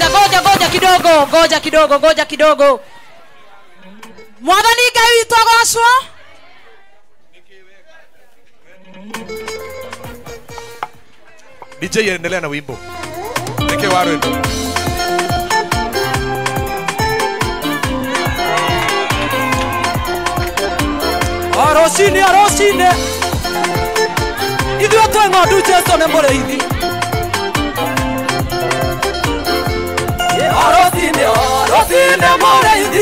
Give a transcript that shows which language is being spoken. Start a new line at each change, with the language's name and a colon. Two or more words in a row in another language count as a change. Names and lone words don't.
Swahili: Ngoja kidogo.
Kikuyu: Mwathani Ngai witũ agocwo.
Swahili: DJ endelea na wimbo.
Kikuyu: Nike warendo. Arosine. Ithuĩ twĩ ng'ondu Jesũ nĩ mũrĩithi. Arosine mũrĩithi.